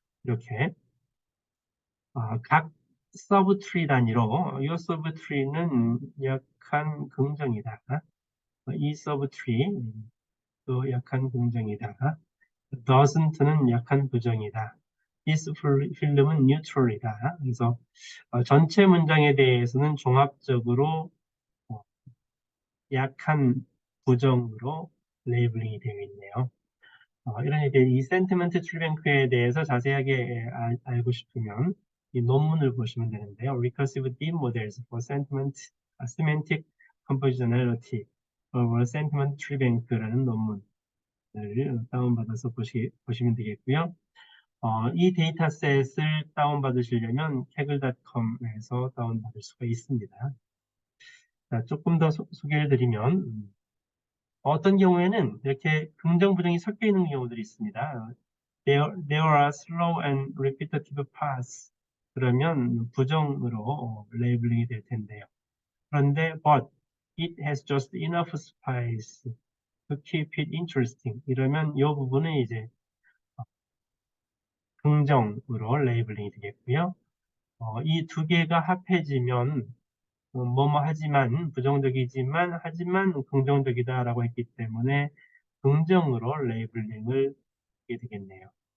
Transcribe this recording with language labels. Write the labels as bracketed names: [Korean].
[Korean] 이렇게 각 서브 트리 단위로 이 서브 트리는 약한 긍정이다. 이 서브 트리 또 약한 긍정이다. doesn't는 약한 부정이다. this film은 neutral이다. 그래서 전체 문장에 대해서는 종합적으로 약한 부정으로 레이블링이 되어 있네요. 이런 이제 이 센티먼트 트리뱅크에 대해서 자세하게 알고 싶으면 이 논문을 보시면 되는데요. Recursive Deep Models for Sentiment Semantic Compositionality or Sentiment Treebank라는 논문을 다운받아서 보시면 되겠고요. 이 데이터셋을 다운받으시려면 kaggle.com에서 다운받을 수가 있습니다. 자, 조금 더 소개를 드리면 어떤 경우에는 이렇게 긍정, 부정이 섞여 있는 경우들이 있습니다. [English] There are slow and repetitive paths. [Korean] 그러면 부정으로 레이블링이 될 텐데요. 그런데 [English] but it has just enough spice to keep it interesting. [Korean] 이러면 이 부분은 이제 긍정으로 레이블링이 되겠고요. 이 2개가 합해지면 뭐뭐 하지만 부정적이지만 하지만 긍정적이다라고 했기 때문에 긍정으로 레이블링을 하게 되겠네요.